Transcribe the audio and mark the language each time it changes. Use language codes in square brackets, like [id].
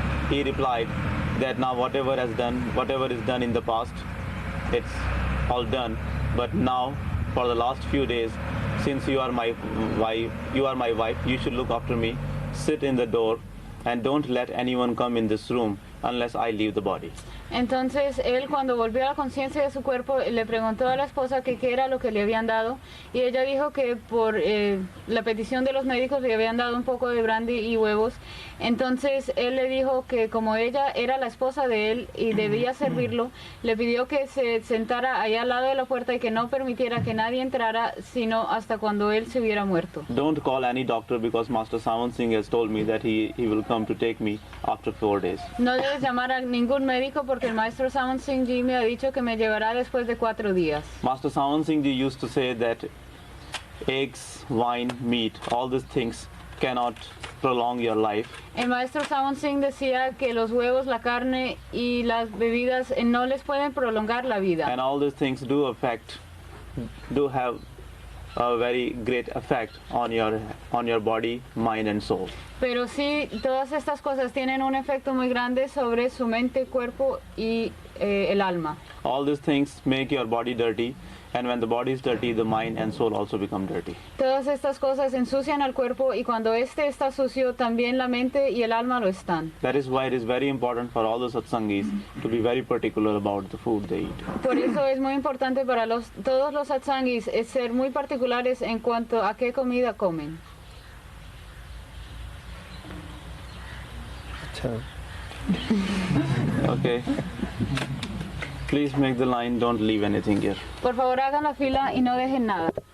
[en] He replied that now whatever is done in the past, it's all done. But now, for the last few days, since you are my wife, you should look after me. Sit in the door and don't let anyone come in this room unless I leave the body. [es] Entonces él, cuando volvió a la conciencia de su cuerpo, le preguntó a la esposa que qué era lo que le habían dado y ella dijo que por la petición de los médicos le habían dado un poco de brandy y huevos. Entonces él le dijo que como ella era la esposa de él y debía servirlo, le pidió que se sentara allá al lado de la puerta y que no permitiera que nadie entrara sino hasta cuando él se hubiera muerto. [en] Don't call any doctor because Master Sant Singh has told me that he will come to take me after 4 days. [es] No debes llamar a ningún médico porque el maestro Sant Singh Ji me ha dicho que me llevará después de 4 días. [en] Master Sant Singh Ji used to say that eggs, wine, meat, all these things cannot prolong your life. [es] El maestro Sant Singh decía que los huevos, la carne y las bebidas no les pueden prolongar la vida. [en] And all these things do have a very great effect on your body, mind and soul. [es] Pero sí, todas estas cosas tienen un efecto muy grande sobre su mente, cuerpo y el alma. [en] All these things make your body dirty, and when the body is dirty, the mind and soul also become dirty. [es] Todas estas cosas ensucian al cuerpo y cuando este está sucio, también la mente y el alma lo están. [en] That is why it is very important for all the satsangis to be very particular about the food they eat. [es] Por eso es muy importante para todos los satsangis es ser muy particulares en cuanto a qué comida comen. [en] Okay. Please make the line, don't leave anything here. [es] Por favor, hagan la fila y no dejen nada.